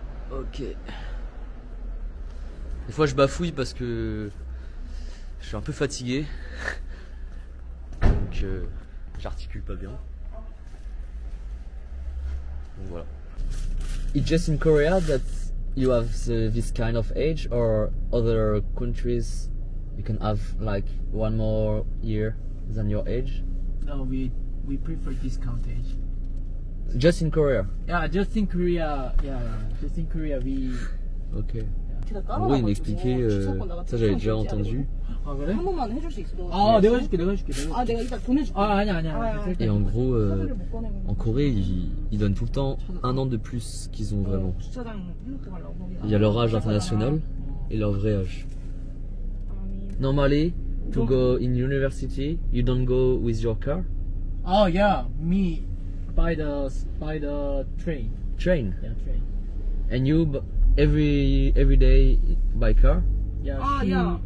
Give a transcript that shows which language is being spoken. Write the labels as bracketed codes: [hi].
[fr] Ok. Des fois je bafouille parce que je suis un peu fatigué. Donc j'articule pas bien. Donc voilà. [en] It's just in Korea that you have this kind of age, or other countries you can have like one more year than your age? No, we prefer discount age. Just in Korea? Yeah, just in Korea. Yeah, just in Korea we. Ok. [fr] En gros, il m'expliquait, ça j'avais déjà entendu. [ko] 아 그래? 한 번만 해줄 수 있어. 아 내가 해줄게. 아 내가 이따 보내줄게. 아 아니야. [fr] Et en gros, [ko] 카드를 못 꺼내고. [fr] en Corée, ils donnent tout le temps un an de plus qu'ils ont vraiment. [ko] 주차장 해놓고 가려고 거기다. [fr] Il y a leur âge international et leur vrai âge. [en] Normally, to go in university, you don't go with your car? Oh yeah, me by the train. Train. Yeah, train. And you every day by car? Yeah, yeah.